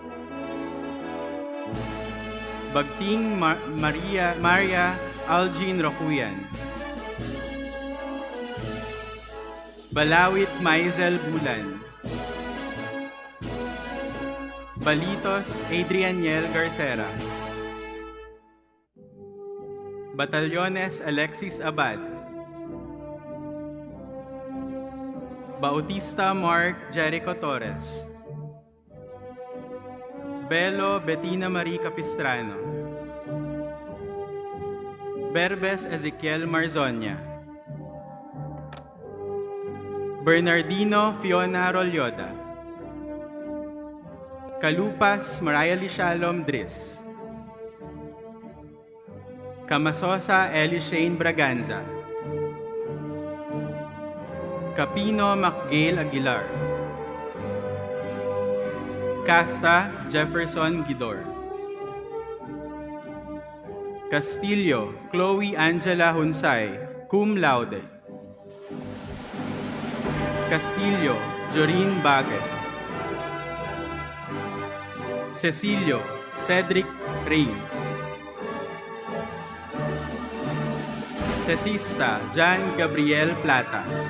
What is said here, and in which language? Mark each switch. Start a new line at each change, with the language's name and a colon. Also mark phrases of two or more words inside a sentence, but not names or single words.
Filipino: Bagting Maria Algin Rocuyan. Balawit Maizel Bulan. Balitos Adrianiel Garcera. Batalyones Alexis Abad. Bautista Mark Jericho Torres. Belo Bettina Marie Capistrano. Berbes Ezequiel Marzonia. Bernardino Fiona Rolyoda. Kalupas Mariah Shalom Dris. Camasosa Eli Shane Braganza. Capino McGale Aguilar. Casta Jefferson Gidor. Castillo Chloe Angela Hunsay,
Latin: cum laude.
Filipino: Castillo Jorin Bague. Cecilio Cedric Reyes. Cecista Jan Gabriel Plata.